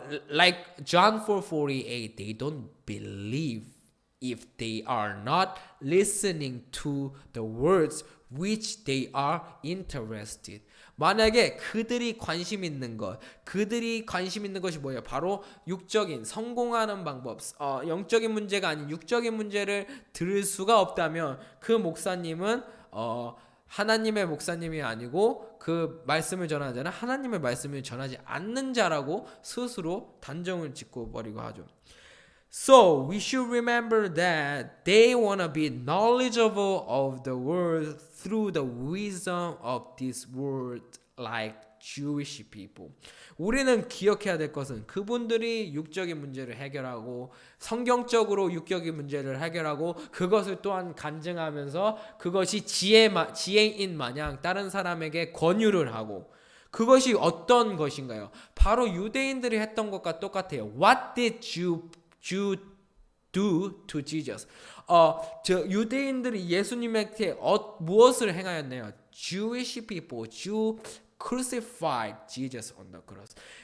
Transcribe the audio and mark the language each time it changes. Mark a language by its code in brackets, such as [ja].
[en] Like John 4:48, they don't believe if they are not listening to the words which they are interested. [ko] 만약에 그들이 관심 있는 것이 뭐예요? 바로 육적인 성공하는 방법, 영적인 문제가 아닌 육적인 문제를 들을 수가 없다면 그 목사님은 하나님의 목사님이 아니고 그 말씀을 전하는 자는 하나님의 말씀을 전하지 않는 자라고 스스로 단정을 짓고 버리고 하죠. [en] So we should remember that they want to be knowledgeable of the word through the wisdom of this world like Jewish people. [ko] 우리는 기억해야 될 것은 그분들이 육적인 문제를 해결하고 성경적으로 육적인 문제를 해결하고 그것을 또한 간증하면서 그것이 지혜인 마냥 다른 사람에게 권유를 하고 그것이 어떤 것인가요? 바로 유대인들이 했던 것과 똑같아요. [en] What did you do to Jesus? [ko] 유대인들이 예수님에게 무엇을 행하였나요? [en] Jewish people, crucified Jesus on the cross.